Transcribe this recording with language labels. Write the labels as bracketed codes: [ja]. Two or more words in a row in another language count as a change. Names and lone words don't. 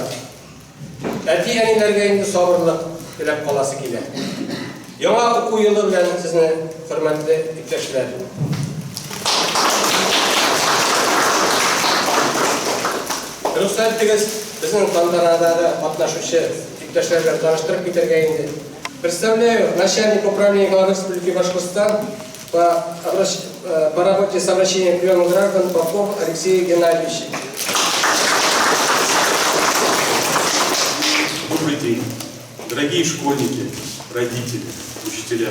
[tt] Әти-әниләргә инде сабырлык теләп каласы килә. Яңа уку елы белән сезне, хөрмәтле иптәшләр. Рөхсәт итегез, безнең тантанада катнашучы иптәшләргә таныштырып китәргә инде. [ru] Представляю начальник управления Главы Республики Башкортостан по работе с обращением приема граждан Попов Алексей Геннадьевич. Добрый день, дорогие школьники, родители, учителя.